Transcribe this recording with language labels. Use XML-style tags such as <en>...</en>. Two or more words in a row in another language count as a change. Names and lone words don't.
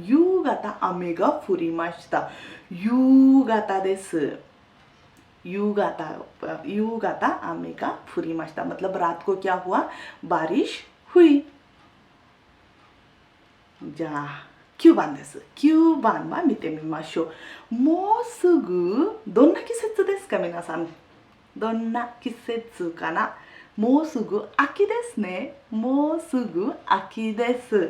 <ja>夕方雨が降りました。夕方です。夕方雨が降りました。</ja> <hi>मतलब रात को क्या हुआ, बारिश हुई।</hi> <ja>じゃあ9番です。9番は見てみましょう。もうすぐどんな季節ですか皆さん。どんな季節かな。もうすぐ秋ですね。もうすぐ秋です。</ja>